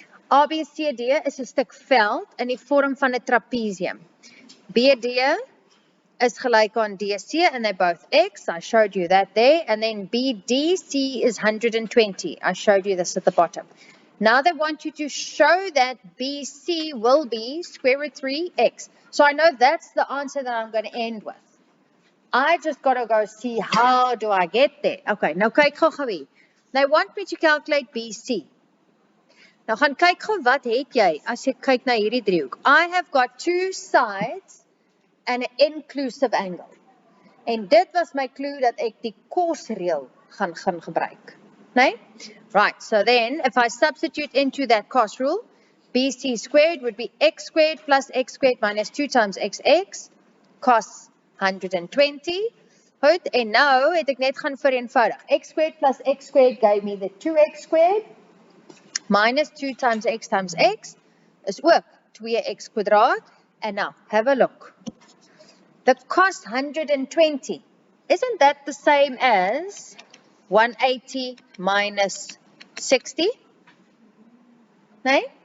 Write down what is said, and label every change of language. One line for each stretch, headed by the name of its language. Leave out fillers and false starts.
Afrikaans: ABCD is 'n stuk veld in die vorm van 'n trapezium. BD is gelyk aan DC
English: and they're both X. I showed you that there. And then BDC is 120. I showed you this at the bottom. Now they want you to show that BC will be square root 3X. So I know that's the answer that I'm going to end with. I just got to go see how do I get there. Okay,
Afrikaans: nou kyk gou hier.
English: They want me to calculate BC.
Afrikaans: Nou gaan kyk gou wat het jy as jy kyk na hierdie driehoek.
English: I have got two sides and an inclusive angle.
Afrikaans: En dit was my clue dat ek die cos-reël gaan gebruik. Nee?
English: Right, so then if I substitute into that cos rule, BC squared would be x squared plus x squared minus 2 times xx. Cos 120.
Afrikaans: Goed, en nou het ek net gaan vereenvoudig.
English: X squared plus x squared gave me the 2x squared. Minus 2 times x
Afrikaans: is ook 2x kwadraat.
English: And now, have a look. The cost 120. Isn't that the same as 180 minus 60? No?